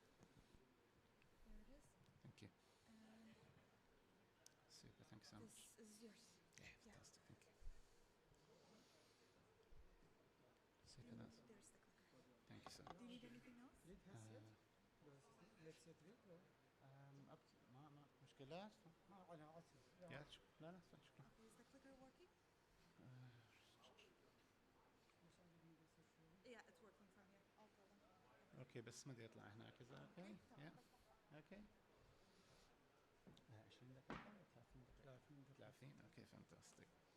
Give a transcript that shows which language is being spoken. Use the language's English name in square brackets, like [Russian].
[English] Thank you. And Super, thank you so much. this is yours. Yeah, fantastic, thank you. Super, And that's, there's the clicker. thank you so much. Do you need anything else? up to, [Arabic] ما مشكلات لا لا شكرا. [English] Okay, is the clicker working? Yeah, it's working from here. I'll tell them. [Arabic] اوكي بس ما ادري يطلع هناك اذا اوكي يا اوكي 20 دقيقة ولا 30 دقيقة؟ 30 اوكي فانتاستيك.